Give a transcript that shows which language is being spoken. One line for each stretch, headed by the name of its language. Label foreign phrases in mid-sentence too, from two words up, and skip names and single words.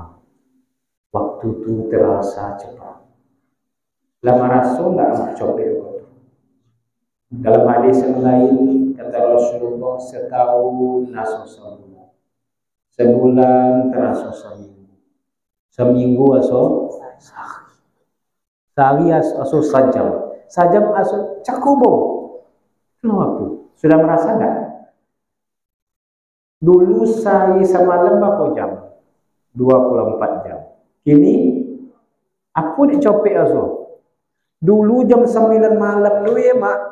Indonesian: Waktu itu terasa cepat. Lama Rasul enggak capek. Dalam hadis yang lain kata Rasulullah, setahun terasa sebulan, sebulan terasa seminggu,
Minangkabau: seminggu aso sehari aso sajam, sajam aso cakubo.
Indonesian: Waktu sudah merasa enggak? Dulu sehari semalam berapa jam?
Minangkabau: 24 jam. Kini aku dicopek aso.
Indonesian: Dulu jam 9 malam dulu ya mak.